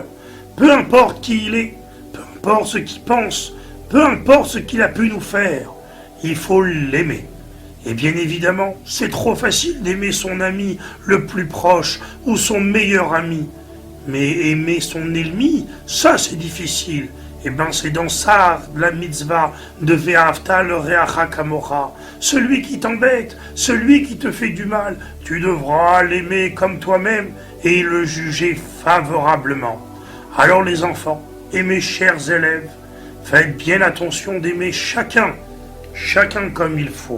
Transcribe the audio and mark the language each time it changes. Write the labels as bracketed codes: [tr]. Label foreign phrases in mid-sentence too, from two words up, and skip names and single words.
[fr] Peu importe qui il est, peu importe ce qu'il pense, peu importe ce qu'il a pu nous faire, il faut l'aimer. Et bien évidemment, c'est trop facile d'aimer son ami le plus proche ou son meilleur ami. Mais aimer son ennemi, ça c'est difficile. Eh bien c'est dans ça la mitzvah de [he] ואהבת לרעך כמוך. [fr] Celui qui t'embête, celui qui te fait du mal, tu devras l'aimer comme toi-même et le juger favorablement. Alors les enfants et mes chers élèves, faites bien attention d'aimer chacun comme il faut.